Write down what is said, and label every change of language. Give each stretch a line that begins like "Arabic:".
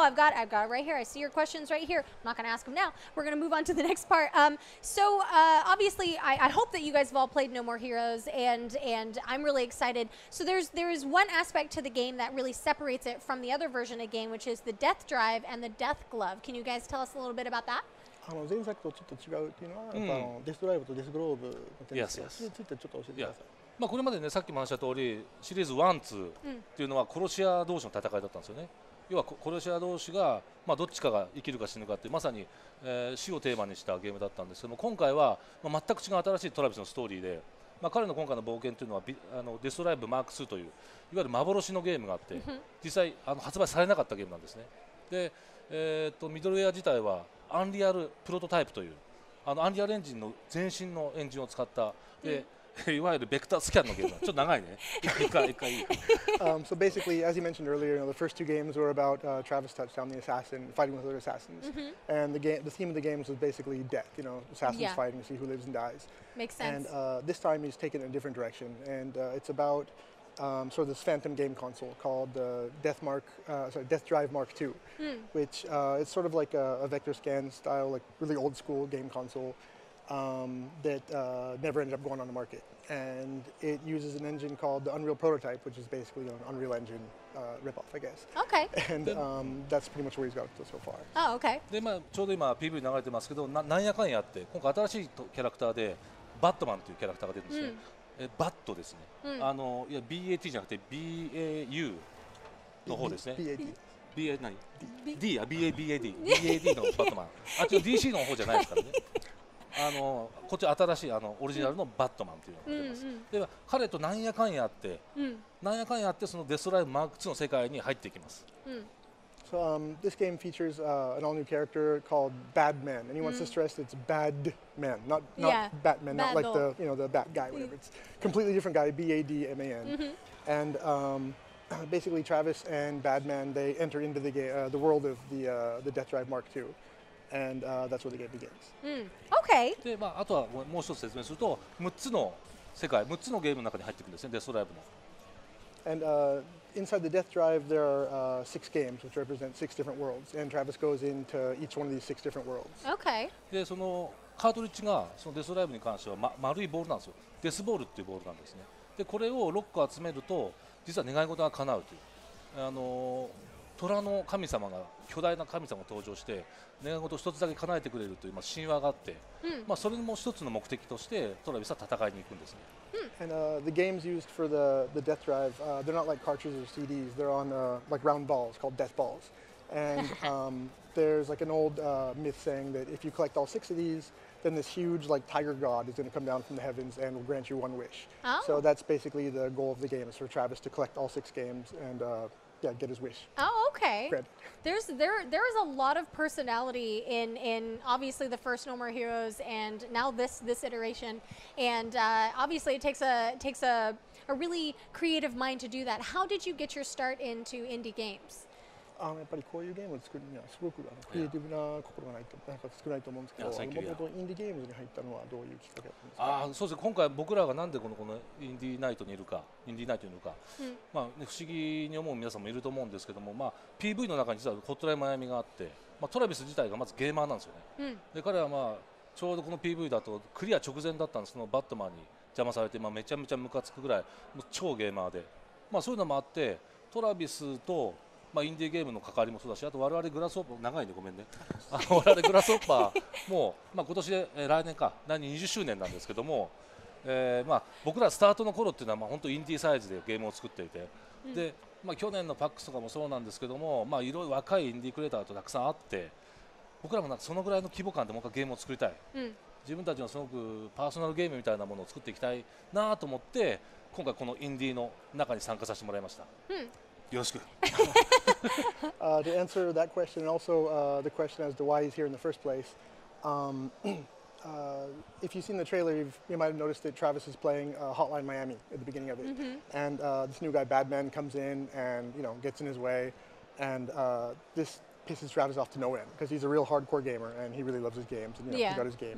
English: I've got it right here. I see your questions right here. I'm not going to ask them now. We're going to move on to the next part. So obviously, I hope that you guys have all played No More Heroes, and I'm really excited. So there's one aspect to the game that really separates it from the other version of the game, which is the Death Drive and the Death Glove. Can you guys tell us a little bit about that?
Japanese: 前作とちょっと違うっていうのは、デスドライブとデスグローブの点ですが、それについてちょっと教えてください。これまでね、さっきも話した通り、シリーズ1、2っていうのは殺し屋同士の戦いだったんですよね。要は殺し屋同士が、どっちかが生きるか死ぬかってまさに、死をテーマにしたゲームだったんですけども、今回は、全く違う新しいトラビスのストーリーで、彼の今回の冒険というのはデストライブマーク2といういわゆる幻のゲームがあって、実際発売されなかったゲームなんですね。で、ミドルウェア自体はアンリアルプロトタイプというアンリアルエンジンの前身のエンジンを使ったで、いわゆるベクタースキャンのゲームだ。ちょっと長いね。一回いいか。
English: So basically, as you mentioned earlier, the first two games were about Travis Touchdown, the assassin, fighting with other assassins, and the theme of the games was basically death. Assassins fighting to see who lives and dies. Makes sense. And this time he's taken it in a different direction, and it's about sort of this phantom game console called Death Drive Mark II, which it's sort of like a vector scan style, like really old school game console that never ended up going on the market. And it uses an engine called the Unreal Prototype, which is basically an Unreal Engine ripoff, I guess. Okay. And that's pretty much where he's got to so far. Oh, okay.
Japanese: でちょうど今 PV 流れてますけど、なんやかんやって今回新しいキャラクターでバットマンというキャラクターが出るんですね。バットですね。いや BAT じゃなくて BAU の方ですね。 BA 何 ？D や BAD のバットマン。あっちの DC の方じゃないですからね。こっち新しいオリジナルのバットマンというのが出ます。で彼となんやかんやってそのデストライブマーク2の世界に入っていきます。
English: So this game features an all-new character called Badman, and he wants to stress it's Badman, not Batman, not like the Bat guy, whatever. It's a completely different guy, Badman. And basically, Travis and Badman they enter into the world of the Death Drive Mark II. And that's where the game begins. Okay.
Japanese: であとはもう一つ説明すると6つのゲームの中に入ってくるんですね、デストライブの。
English: And inside the Death Drive, there are 6 games which represent 6 different worlds, and Travis goes into each one of these 6 different worlds. Okay.
Japanese: でそのカートリッジがそのデストライブに関しては、丸いボールなんですよ。デスボールっていうボールなんですね。でこれを6個集めると実は願い事が叶うという。虎の神様が巨大な神様が登場して願い事を一つだけ叶えてくれるという神話があって、それも一つの目的としてトラビスは戦いに行くんですね。
English: And the games used for the Death Drive, they're not like cartridges or CDs. They're on like round balls called death balls. And there's like an old myth saying that if you collect all 6 of these, then this huge like tiger god is going to come down from the heavens and will grant you one wish. So that's basically the goal of the game, is for Travis to collect all 6 games and get his wish. Oh, okay. There is a lot of personality in obviously the first No More Heroes and now this iteration, and obviously it takes a really creative mind to do that. How did you get your start into indie games?
Japanese: やっぱりこういうゲームを作るにはすごくクリエイティブな心がないと少ないと思うんですけど、もともとインディーゲームズに入ったのはどういうきっかけだったんですか？そうですね。今回僕らがなんでこのインディーナイトにいるか、不思議に思う皆さんもいると思うんですけども、PV の中に実はホットラインマイアミがあって、トラビス自体がまずゲーマーなんですよね。で彼はちょうどこの PV だとクリア直前だったんですけど、バットマンに邪魔されてめちゃめちゃムカつくぐらい超ゲーマーで、そういうのもあってトラビスとインディーゲームの関わりもそうだし、あと我々グラスホッパー長いんでごめんね。我々グラスホッパーも今年で来年か20周年なんですけども、僕らスタートの頃っていうのは本当インディーサイズでゲームを作っていて、で去年の PAX とかもそうなんですけども、いろいろ若いインディークリエイターとたくさんあって、僕らもそのぐらいの規模感でもう一回ゲームを作りたい。自分たちのすごくパーソナルゲームみたいなものを作っていきたいなと思って、今回このインディーの中に参加させてもらいました。よろしく。
English: To answer that question, and also the question as to why he's here in the first place, if you've seen the trailer, you might have noticed that Travis is playing Hotline Miami at the beginning of it, and this new guy Badman comes in and gets in his way, and this pisses Travis off to no end because he's a real hardcore gamer and he really loves his games and he got his game.